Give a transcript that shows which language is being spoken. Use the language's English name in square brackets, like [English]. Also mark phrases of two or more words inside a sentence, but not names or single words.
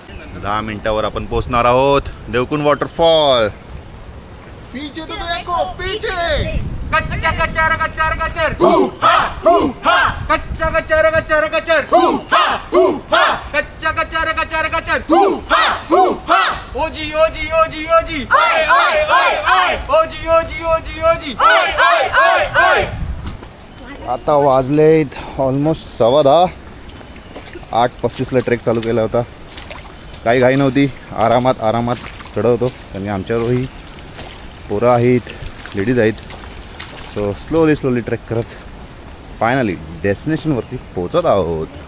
[Marathi] 10 मिनिटावर आपण पोहोचणार आहोत देवकुंड वॉटरफॉल. [Hindi] पीछे तो देखो, पीछे. कच्चा कच्चा रे कच्चा रे कच्चर कच्चा कच्चा रे कच्चा रे कच्चर कच्चा कच्चा रे कच्चा रे कच्चर ओजी ओजी ओजी ओजी ओजी ओजी ओजी ओजी. [Marathi] आता वाजलेत ऑलमोस्ट 10:15. 8:35ला ट्रेक चालू केला होता. काही घाई नव्हती, आरामात चढवतो कारण आमच्यावरही पोरं आहेत, लेडीज आहेत. [English] so slowly trek [Marathi] करत फायनली डेस्टिनेशनवरती पोहोचत आहोत.